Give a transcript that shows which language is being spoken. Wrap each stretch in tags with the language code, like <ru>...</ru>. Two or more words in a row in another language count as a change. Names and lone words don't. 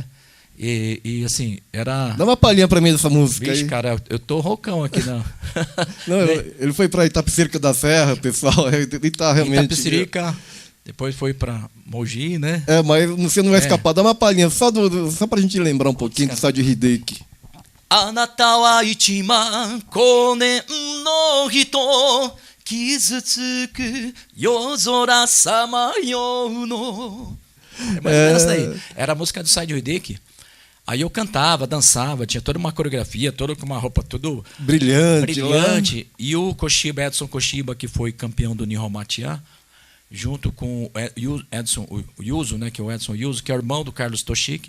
<pt>E assim, era... Dá uma palhinha para mim dessa música. Vixe, aí. Cara, eu tô roucão aqui. Não, ele foi para Itapecerica da Serra, pessoal. Ele tá realmente... Itapecerica... Depois foi para Mogi, né? Mas você não vai escapar. Dá uma palhinha, só pra gente lembrar um pouquinho do Saijo Hideki.</pt> <ja>あなたは一万光年の人、傷つく夜空さまようの.</ja> <pt>Mais ou menos daí. Era a música do Saijo Hideki. Aí eu cantava, dançava, tinha toda uma coreografia, toda com uma roupa tudo brilhante. E o Koshiba, Edson Koshiba, que foi campeão do Nihon Matia, junto com o Yuso, né, que é o Edson Yuso, que é o irmão do Carlos Toshiki.</pt>